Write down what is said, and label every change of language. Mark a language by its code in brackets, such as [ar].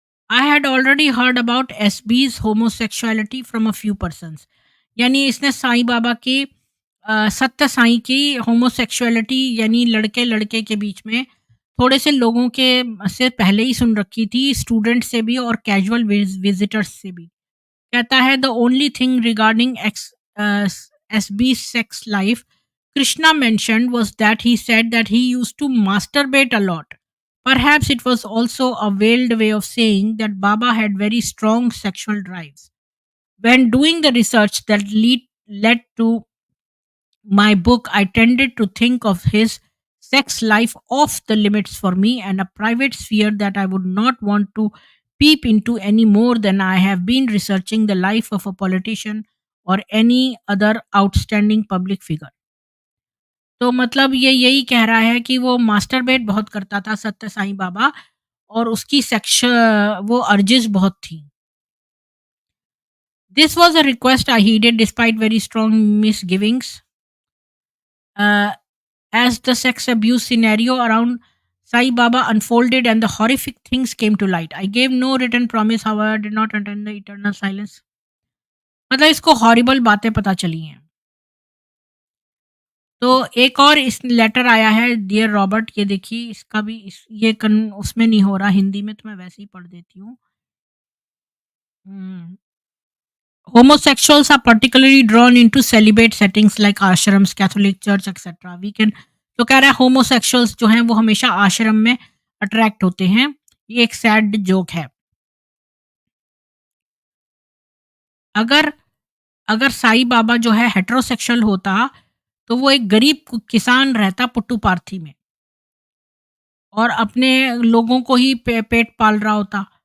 [en] I had already heard about SB's homosexuality from a few persons. [hi] यानी इसने साईं बाबा की सत्य साईं की होमोसेक्सुअलिटी यानी लड़के लड़के के बीच में थोड़े से लोगों के से पहले ही सुन रखी थी, स्टूडेंट से भी और कैजुअल विजिटर्स से भी। कहता है [en] The only thing regarding SB sex life Krishna mentioned was that he said that he used to masturbate a lot. Perhaps it was also a veiled way of saying that Baba had very strong sexual drives. When doing the research that led to my book, I tended to think of his sex life off the limits for me and a private sphere that I would not want to peep into any more than I have been researching the life of a politician or any other outstanding public figure. [hi] तो मतलब ये यही कह रहा है कि वो masturbate बहुत करता था सत्य साईं बाबा, और उसकी सेक्स वो अर्जेस बहुत थी। [en] This was a request I heeded despite very strong misgivings as the sex abuse scenario around Sai Baba unfolded and the horrific things came to light. I gave no written promise, however, I did not attend the eternal silence. [hi] मतलब इसको horrible बातें पता चली हैं। तो एक और इस लेटर आया है डियर रॉबर्ट, ये देखिए इसका भी ये उसमें नहीं हो रहा हिंदी में, तो मैं वैसे ही पढ़ देती हूँ। [en] Homosexuals are particularly drawn into celibate settings like ashrams, Catholic Church, etc. We can [hi] तो कह रहा है homosexuals जो हैं वो हमेशा आश्रम में अट्रैक्ट होते हैं। ये एक सैड जोक है। अगर अगर साईं बाबा जो है हेटेरोसेक्सुअल होता, तो वो एक गरीब किसान रहता पुट्टुपार्थी में और अपने लोगों को ही पेट पाल रहा होता।